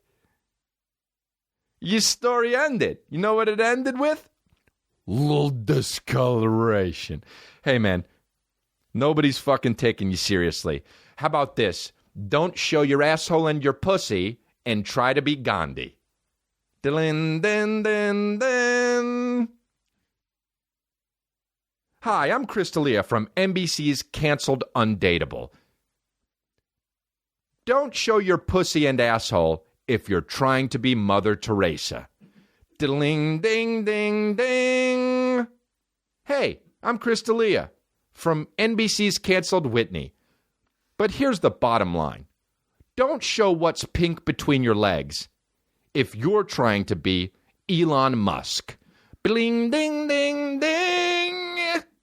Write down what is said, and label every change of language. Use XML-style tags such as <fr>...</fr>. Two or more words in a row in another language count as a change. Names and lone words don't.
<en>Okay? Your story ended. You know what it ended with? Little discoloration. Hey, man, nobody's fucking taking you seriously. How about this? Don't show your asshole and your pussy and try to be Gandhi. Din, din, din, din. Hi, I'm Crystalia from NBC's Canceled Undateable. Don't show your pussy and asshole if you're trying to be Mother Teresa. Diddling, ding, ding, ding. Hey, I'm Crystalia from NBC's Canceled Whitney. But here's the bottom line. Don't show what's pink between your legs if you're trying to be Elon Musk. Bling, ding, ding, ding.</en>